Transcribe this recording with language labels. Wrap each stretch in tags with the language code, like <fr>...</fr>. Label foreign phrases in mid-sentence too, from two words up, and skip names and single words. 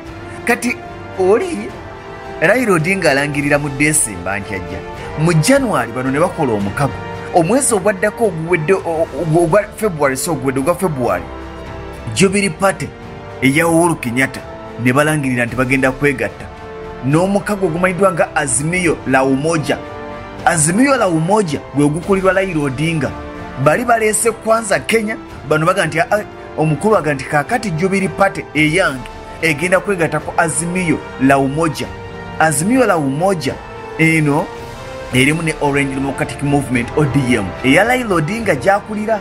<lg>Kati oli Raila Odinga alangirira mu Desemba nti ajja, mu January bano ne bakola omukago. Omwezi ogwaddako oguwedde ogwa February, so ogwedde ogwa February, Jubilee Party eya Uhuru Kenyatta ne balangirira nti bagenda kwegatta n'omukago ogumanyiddwa nga Azimio la Umoja. Azimio la Umoja gwe gukulirwa Raila Odinga. Bali baleese Kwanza Kenya, bano baga nti omukulu aga nti kakati Jubilee Party eyange egenda kwegatta ku Azimio la Umoja. Azimio la Umoja eno erimu ne Orange Democratic Movement ODM eya Raila Odinga gyakulira.</lg>